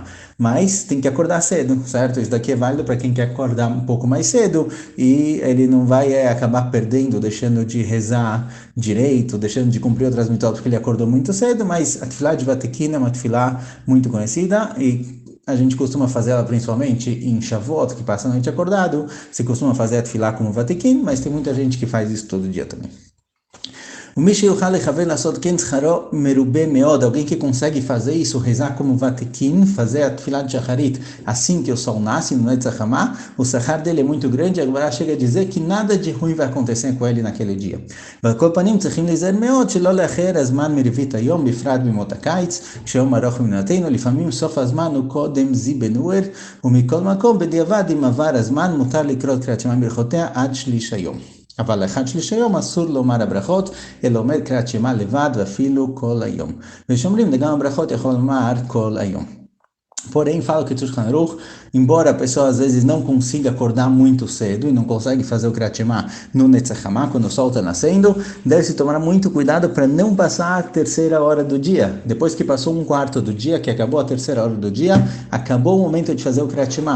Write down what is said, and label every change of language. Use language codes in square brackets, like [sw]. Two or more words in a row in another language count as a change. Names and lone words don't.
[pt] Mas tem que acordar cedo, certo? Isso daqui é válido para quem quer acordar um pouco mais cedo e ele não vai acabar perdendo, deixando de rezar direito, deixando de cumprir outras mitzvot porque ele acordou muito cedo, mas a tefilá de Vatikin é uma tefilá muito conhecida e a gente costuma fazer ela principalmente em Shavuot, que passa a noite acordado, se costuma fazer a tefilá como Vatikin, mas tem muita gente que faz isso todo dia também. Alguém que consegue fazer isso, rezar como Vatikin, fazer a tefilá de Shacharit assim que o sol nasce no [he] הנץ החמה, [pt] o sahar dele é muito grande, agora chega a dizer que nada de ruim vai acontecer com ele naquele dia. [he] לפעמים סוף הזמן הוא קודם זי בנוער, ומכל מקום בדיעבד אם עבר הזמן מותר לקרוא קריאת שמע ברכותיה עד שליש היום. אבל לאחד שליש היום אסור לומר הברכות, אלא אומר קריאת שמע לבד ואפילו כל היום. ושאומרים גם הברכות יכול לומר כל היום. [pt] Porém, fala que o Shulchan Aruch, embora a pessoa às vezes não consiga acordar muito cedo e não consegue fazer o Kriyat Shema no [he] הנץ החמה, [pt] quando o sol está nascendo, deve-se tomar muito cuidado para não passar a terceira hora do dia. Depois que passou um quarto do dia, que acabou a terceira hora do dia, acabou o momento de fazer o Kriyat Shema.